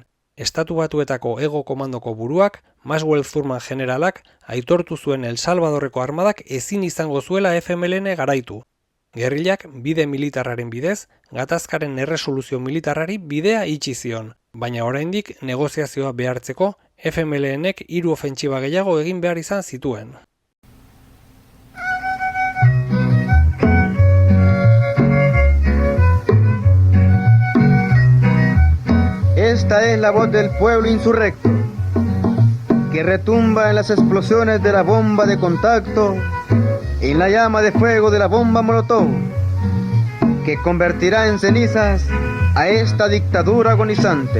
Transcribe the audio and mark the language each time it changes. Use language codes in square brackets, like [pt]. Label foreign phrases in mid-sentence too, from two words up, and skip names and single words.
[eu] Estatu Batuetako Ego Komandoko buruak, Maxwell Thurman generalak, aitortu zuen El Salvadorreko armadak ezin izango zuela FMLN garaitu. Gerrillak bide militarraren bidez, gatazkaren erresoluzio militarrari bidea itxi zion, baina oraindik negoziazioa behartzeko FMLN-ek 3 ofentsiba gehiago egin behar izan zituen. [es] Esta es la voz del pueblo insurrecto, que retumba en las explosiones de la bomba de contacto, en la llama de fuego de la bomba Molotov, que convertirá en cenizas a esta dictadura agonizante.